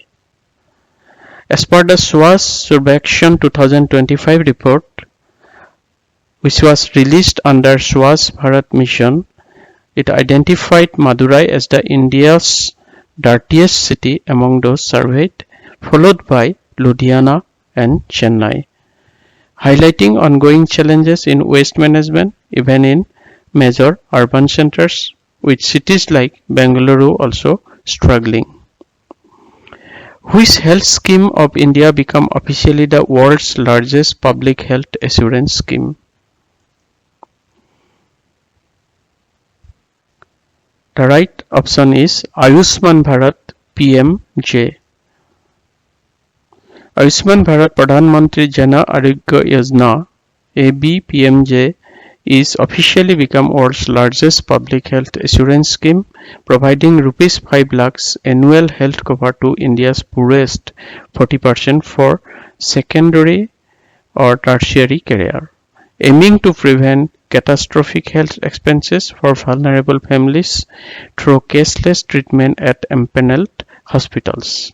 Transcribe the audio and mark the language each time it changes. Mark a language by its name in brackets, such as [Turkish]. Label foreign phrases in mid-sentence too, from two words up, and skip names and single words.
[English] As per the Swachh Sarvekshan 2025 report, which was released under Swachh Bharat Mission, it identified Madurai as the India's dirtiest city among those surveyed, followed by Ludhiana and Chennai, highlighting ongoing challenges in waste management even in major urban centers, with cities like Bengaluru also struggling. Which health scheme of India became officially the world's largest public health assurance scheme? The right option is Ayushman Bharat PMJ. Ayushman Bharat Pradhan Mantri Jana Arogya Yojana ABPMJ is officially become world's largest public health assurance scheme, providing rupees 5 lakhs annual health cover to India's poorest 40% for secondary or tertiary care, aiming to prevent catastrophic health expenses for vulnerable families through cashless treatment at empaneled hospitals.